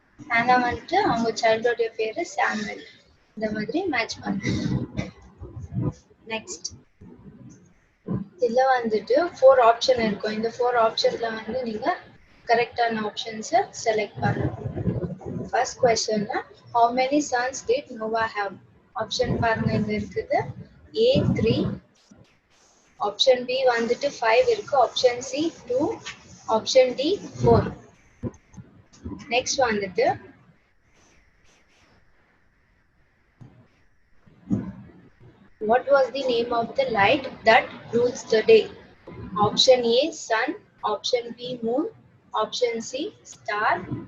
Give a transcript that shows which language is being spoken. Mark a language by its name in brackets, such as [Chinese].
[Tamil] Hannah வந்துட்டு அவங்க சைல்டோடைய பேரு சாமுவேல். இந்த மாதிரி மேட்ச் பண்ணணும். நெக்ஸ்ட் இதுல வந்துட்டு 4 ஆப்ஷன் இருக்கும். இந்த 4 ஆப்ஷன்ல வந்து நீங்க கரெக்டான ஆப்ஷன்ஸை செலக்ட் பண்ணணும். First क्वेश्चनல [English] how many sons did Noah have? [Tamil] Option பாருங்க, இங்க இருக்குது. A 3, ஆப்ஷன் B வந்துட்டு 5 இருக்கு, option C 2, option D 4. Next வந்துட்டு [English] what was the name of the light that rules the day? Option A sun, Option B, moon. Option C, star.